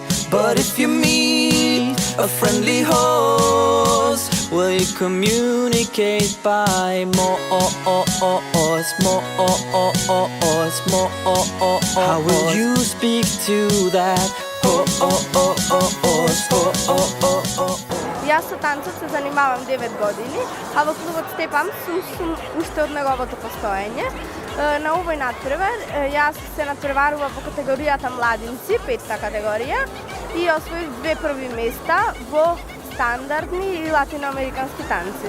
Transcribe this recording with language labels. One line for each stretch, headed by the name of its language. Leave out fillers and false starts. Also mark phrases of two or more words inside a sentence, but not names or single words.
English: But if you meet a friendly horse, will you communicate by more? How will you speak to that horse?
Macedonian: Јас со танцот се занимавам 9 години, а во клубот Step Up сум уште од неговото постоење. На овој надпревар јас се надпреварува во категоријата младинци, 5-та категорија, и освоив 2 први места во стандардни и латиноамерикански танци.